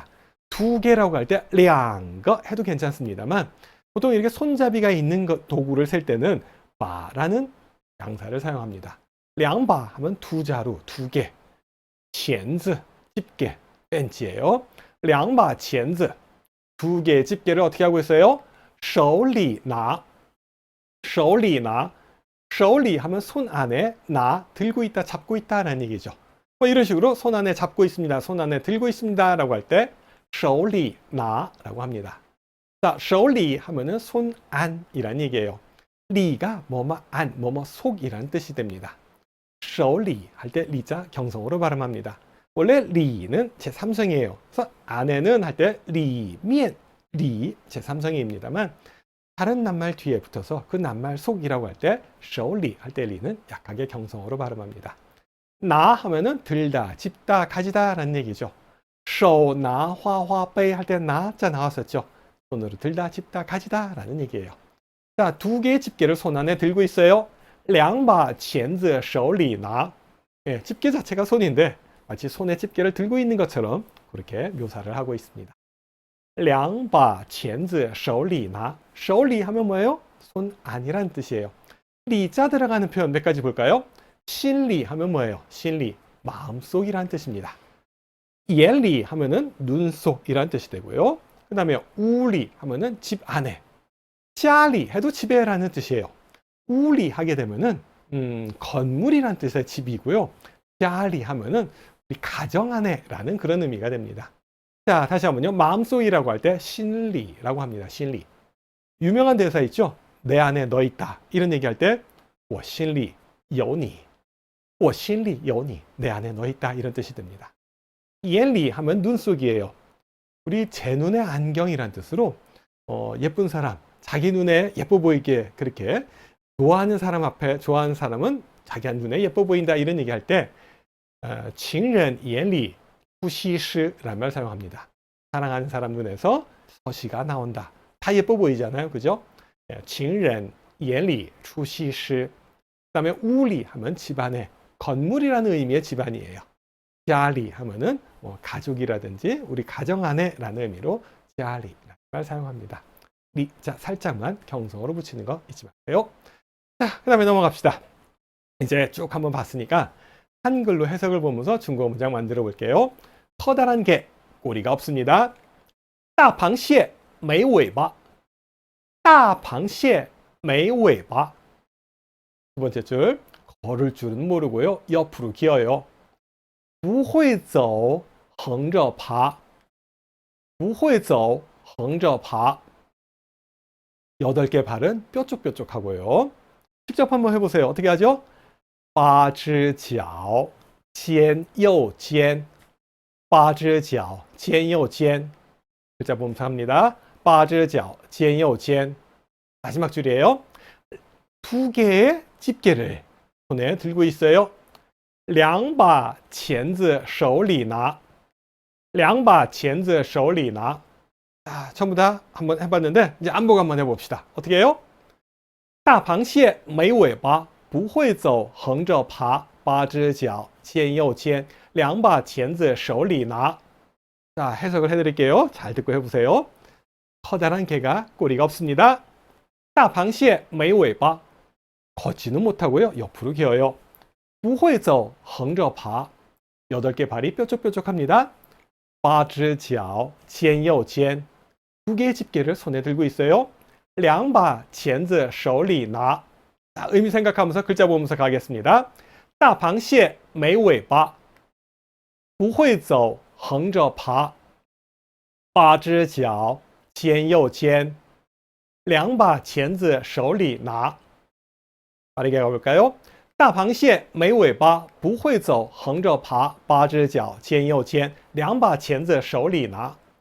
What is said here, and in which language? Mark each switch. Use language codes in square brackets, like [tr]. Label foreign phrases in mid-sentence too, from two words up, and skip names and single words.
[ko] 2개라고 할 때 2거 해도 괜찮습니다만 보통 이렇게 손잡이가 있는 도구를 셀 때는 바라는 양사를 사용합니다. 2바 하면 2자루, 2개. [zh] 钳子, [ko] 집게, 벤치예요. [zh] 2바 钳子, [ko] 2개의 집게를 어떻게 하고 있어요? [zh] 手里拿, 手里拿. [ko] 手里 하면 손 안에, 나, 들고 있다, 잡고 있다라는 얘기죠. 이런 식으로 손 안에 잡고 있습니다, 손 안에 들고 있습니다 라고 할 때 [zh] 手里拿 [ko] 라고 합니다. 자, 手里 하면은 손 안이란 얘기예요. 리가 뭐뭐 안, 뭐뭐 속이라는 뜻이 됩니다. 手里 할 때 리자 경성으로 발음합니다. 원래 리는 제3성이에요. 그래서 안에는 할 때 리면, 리 제3성입니다만 다른 낱말 뒤에 붙어서 그 낱말 속이라고 할 때 手里 할 때 리는 약하게 경성으로 발음합니다. 나 하면은 들다, 집다, 가지다 라는 얘기죠. [zh] 手拿花花杯 [ko] 할 때 나자 나왔었죠. 손으로 들다, 집다, 가지다 라는 얘기예요. 자, 2개의 집게를 손 안에 들고 있어요. [zh] 两把钳子手里拿 [ko] 집게 자체가 손인데 마치 손에 집게를 들고 있는 것처럼 그렇게 묘사를 하고 있습니다. [zh] 两把钳子手里拿 [ko] 手里 하면 뭐예요? 손 안이라는 뜻이에요. 리자 들어가는 표현 몇 가지 볼까요? 신리 하면 뭐예요? 신리, 마음속이라는 뜻입니다. 眼里 하면은 눈속이라는 뜻이 되고요. 그 다음에 우리 하면은 집 안에, 家里 해도 집에라는 뜻이에요. 우리 하게 되면은 건물이란 뜻의 집이고요. 家里 하면은 우리 가정 안에라는 그런 의미가 됩니다. 자, 다시 한번요. 마음속이라고 할 때 신리라고 합니다. 신리. 유명한 대사 있죠? 내 안에 너 있다. 이런 얘기할 때 [zh] 我心里有你. 我心里有你. [ko] 내 안에 너 있다. 이런 뜻이 됩니다. 眼里 하면 눈 속이에요. 우리 제 눈의 안경이란 뜻으로 예쁜 사람, 자기 눈에 예뻐 보이게 그렇게 좋아하는 사람 앞에 좋아하는 사람은 자기 눈에 예뻐 보인다 이런 얘기할 때 [zh] 情人眼里出西施 [ko] 라는 말 사용합니다. 사랑하는 사람 눈에서 서시가 나온다. 다 예뻐 보이잖아요. 그죠? [zh] 情人眼里出西施. [ko] 그다음에 우리 하면 집안에 건물이라는 의미의 집안이에요. 家里 하면은 뭐 가족이라든지 우리 가정 안에라는 의미로 家里라는 말 사용합니다. 자, 살짝만 경성어로 붙이는 거 잊지 마세요. 자, 그 다음에 넘어갑시다. 이제 쭉 한번 봤으니까 한글로 해석을 보면서 중국어 문장 만들어 볼게요. 커다란 개, 꼬리가 없습니다. [zh] 大螃蟹没尾巴. 大螃蟹没尾巴. [ko] 두 번째 줄, 걸을 줄은 모르고요. 옆으로 기어요. [zh] 不会走横着爬. 不会走横着爬. [ko] 8개 발은 뾰족뾰족하고요. 직접 한번 해보세요. 어떻게 하죠? [zh] 八只脚尖又尖. 八只脚尖又尖. [ko] 글자 보면서 합니다. [zh] 八只脚尖又尖. [ko] 마지막 줄이에요. 2개의 집게를 손에 들고 있어요. [zh] 两把钳子手里拿. 两把钳子手里拿. [ko] 자, 전부 다 한번 해봤는데 이제 안보고 한번 해봅시다. 어떻게 해요? [zh] 大螃蟹没尾巴不会走横着爬八只脚尖又尖两把钳子手里拿. [ko] 자, 해석을 해드릴게요. 잘 듣고 해보세요. 커다란 개가 꼬리가 없습니다. [zh] 大螃蟹没尾巴. [ko] 걷지는 못하고요. 옆으로 기어요. [zh] 不会走横着爬. [ko] 8개 발이 뾰족뾰족합니다. [zh] 八只脚尖又尖. [ko] 2개의 집게를 손에 들고 있어요. [zh] 两把钳子手里拿. [ko] 자, 의미 생각하면서 글자 보면서 가겠습니다. [zh] 大螃蟹没尾巴不会走横着爬八只脚尖又尖两把钳子手里拿. [ko] 빠르게 가볼까요? [zh] 大螃蟹没尾巴不会走横着爬八只脚尖又尖两把钳子手里拿.